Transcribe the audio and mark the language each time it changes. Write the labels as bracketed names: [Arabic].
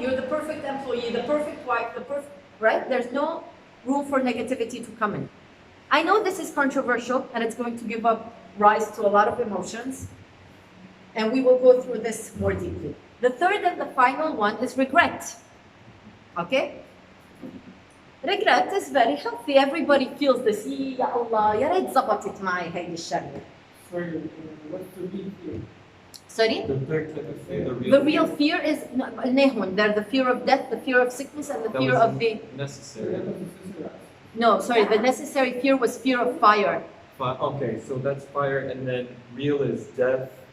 [English] You're the perfect employee, the perfect wife, right? There's no room for negativity to come in. I know this is controversial and it's going to give up rise to a lot of emotions. And we will go through this more deeply. The third and the final one is regret. Okay? Regret is very healthy. Everybody feels this. [Arabic] Ya Allah, ya ريت زبطت معي هيدي الشغلة. [English] Sorry, what's the real fear? Sorry? The third type of fear. The real fear is they're the fear of death, the fear of sickness, and the fear of the necessary. no, sorry, the necessary fear was fear of fire. Okay, so that's fire, and then real is death,